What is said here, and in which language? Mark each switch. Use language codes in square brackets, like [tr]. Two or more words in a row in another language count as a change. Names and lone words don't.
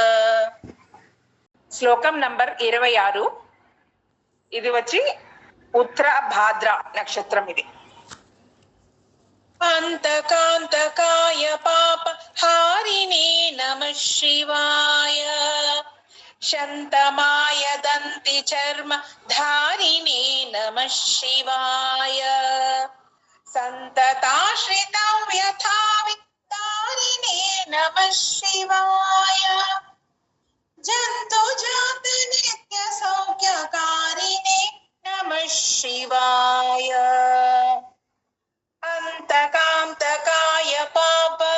[te] శ్లోకం నంబర్ 26. ఇది వచ్చి ఉత్తర భాద్ర నక్షత్రం. [sa] ఇది అంతకాంతకాయ పాప హారిణే నమః శివాయ. शन्तमाय दन्ति चर्म धारिणे नमः शिवाय सन्तताश्रितं यथा वित्तारिणे नमः शिवाय जन्तु जात नित्य सौख्यकारिणे नमः शिवाय अंतकांतकाय पाप